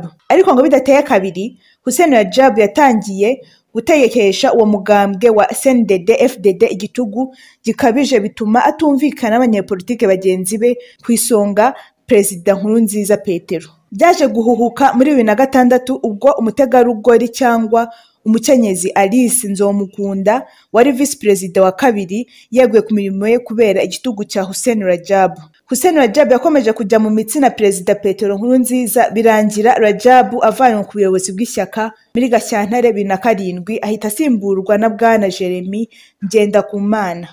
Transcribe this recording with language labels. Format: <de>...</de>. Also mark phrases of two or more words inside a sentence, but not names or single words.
<rw>Ariko ngo bidateye kabiri, Hussein Radjab yatangiye gutegekesha uwo mugambwe wa CNDD-FDD igitugu gikabije bituma atumvikana n'abanyepolitike bagenzi be ku isonga Perezida Nkurunziza Petero. Byaje guhuhuka muri 2006 ubwo umutegarugori cyangwa umukenyezi Alice Nzomukunda wari vice perezida wa kabiri yeguye ku mirimo ye kubera igitugu cya Hussein Radjab. Hussein Radjab yakomeje kujya mu mitsi na Perezida Petero Nkurunziza birangira Radjab avanywe ku buyobozi bw'ishyaka muri Gashyantare 2007 ahita asimburwa na Bwana Jeremy Ngendakumana.</rw>